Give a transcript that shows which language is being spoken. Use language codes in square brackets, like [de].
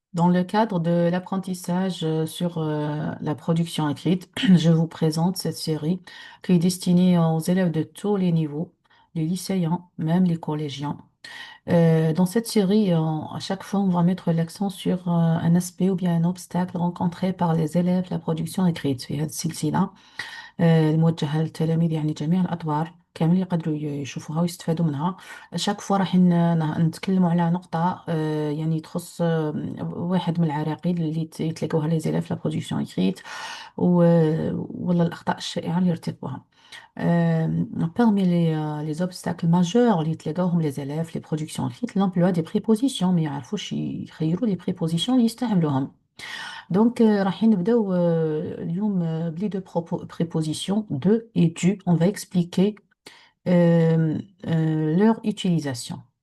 [fr] Dans le cadre de l'apprentissage sur la production écrite, je vous présente cette série qui est destinée aux élèves de tous les niveaux, les lycéens, même les collégiens. Dans cette série, à chaque fois, on va mettre l'accent sur un aspect ou bien un obstacle rencontré par les élèves de la production écrite. [ar] في هذه السلسلة الموجهة للتلاميذ يعني جميع الأطوار كامل يقدروا يشوفوها ويستفادوا منها. [fr] شاك فوا [ar] راح نتكلموا على نقطة يعني تخص واحد من العراقيل اللي يتلاقوها [fr] لي زيلاف لا برودكسيون إكريت [ar] ولا الأخطاء الشائعة اللي يرتكبوها. [fr] Parmi les obstacles majeurs [ar] اللي يتلاقاوهم [fr] les élèves les productions écrites l'emploi des prépositions [ar] ما يعرفوش يخيروا [fr] les prépositions [ar] اللي يستعملوهم. [fr] Donc, [ar] راح نبداو اليوم بلي دو [fr] prépositions de et du. On va expliquer leur utilisation.